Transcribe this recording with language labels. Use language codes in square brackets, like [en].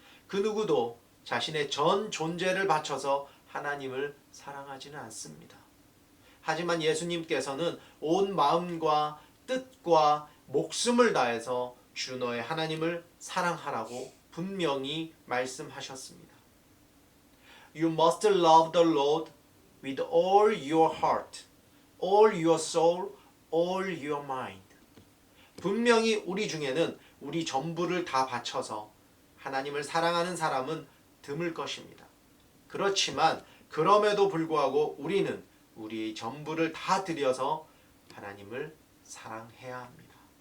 [ko] 그 누구도 자신의 전 존재를 바쳐서 하나님을 사랑하지는 않습니다. 하지만 예수님께서는 온 마음과 뜻과 목숨을 다해서 주 너의 하나님을 사랑하라고 분명히 말씀하셨습니다. [en] You must love the Lord with all your heart, all your soul, all your mind. [ko] 분명히 우리 중에는 우리 전부를 다 바쳐서 하나님을 사랑하는 사람은 드물 것입니다. 그렇지만 그럼에도 불구하고 우리는 우리의 전부를 다 들여서 하나님을 사랑해야 합니다.